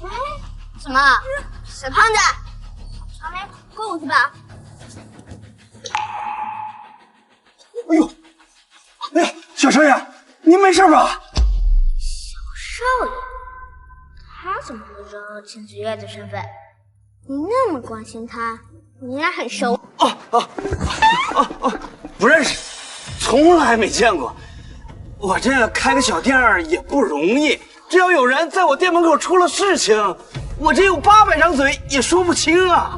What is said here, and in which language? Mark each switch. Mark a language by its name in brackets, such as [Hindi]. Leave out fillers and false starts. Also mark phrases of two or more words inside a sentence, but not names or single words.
[Chinese] 什麼？小胖子，傳媒過去吧。哎呦，哎呀，小少爺，您沒事吧？小少爺，他怎麼會知道秦子月的身份？你那麼關心他，你應該很熟。不認識，從來沒見過。我這開個小店兒也不容易，只要有人在我店門口出了事情，我這有800張嘴也說不清啊。